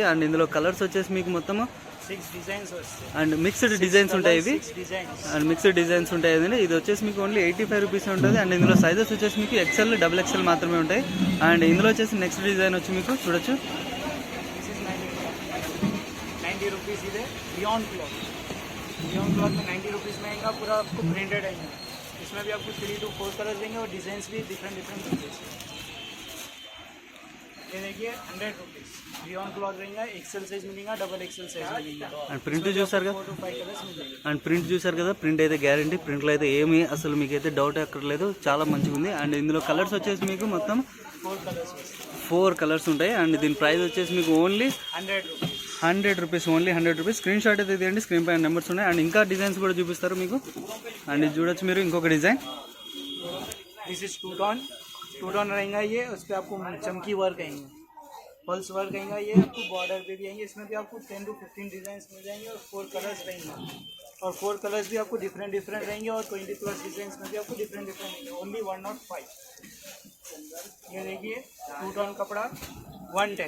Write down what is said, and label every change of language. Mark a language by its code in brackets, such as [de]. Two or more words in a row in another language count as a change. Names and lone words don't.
[te] అండ్ ఇందులో కలర్స్ వచ్చేసి మీకు మొత్తం 6 డిజైన్స్ వస్తాయి. అండ్ [en] mixed designs [te] ఉంటాయి. ఇవి అండ్ [en] mixed designs [te] ఉంటాయి. ఇది వచ్చేసి మీకు [en] only 85 rupees [te] ఉంటుంది. అండ్ ఇందులో సైజెస్ వచ్చేసి మీకు XL, XXL మాత్రమే ఉంటాయి. అండ్ ఇందులో వచ్చేసి [en] next design [te] వచ్చి మీకు చూడొచ్చు, [hi] 90 रुपीज़ इधर [en] rayon cloth [hi] में 90 रुपीज़ में आएगा, पूरा आपको ब्रांडेड आएगा. इसमें भी आपको 3 to 4 कलर्स देंगे और डिज़ाइंस भी डिफरेंट होंगे. ये देखिए 100 रुपीज़ [en] rayon cloth [hi] रहेगा. [en] XL size [hi] मिलेगा, [en] double XL size [hi] मिलेगा. [te] అండ్ ప్రింట్ చూసారు కదా, [hi] 4 to 5 कलर्स मिलेंगे. [te] అండ్ ప్రింట్ చూసారు కదా, ప్రింట్ అయితే గ్యారంటీ. ప్రింట్లో అయితే ఏమీ అసలు మీకైతే డౌట్ అక్కర్లేదు, చాలా మంచిగా ఉంది. అండ్ ఇందులో కలర్స్ వచ్చేసి మీకు మొత్తం 4 कलर्स वస్తాయి. 4 కలర్స్ ఉంటాయి. అండ్ దీని ప్రైస్ వచ్చేసి మీకు [en] only 100 rupees, only 100 rupees. screen shot [te] అయితే తీయండి, స్క్రీన్ పైన నెంబర్స్ ఉన్నాయి. అండ్ ఇంకా డిజైన్స్ కూడా చూపిస్తారు మీకు. అండ్ ఇది చూడొచ్చు మీరు, ఇంకొక డిజైన్. [en] this is two tone [hi] रहेगा ये. उस पर आपको चमकी वर्क आएंगे, पल्स वर्क आएगा. ये आपको बॉर्डर पे भी आएंगे. इसमें भी आपको 10 to 15 डिजाइन मिल जाएंगे और 4 कलर्स रहेंगे. और 4 कलर्स भी आपको डिफरेंट रहेंगे. और 20+ डिजाइन में भी आपको डिफरेंट रहेंगे. ओनली 105. ये देखिए 2 टोन कपड़ा 110.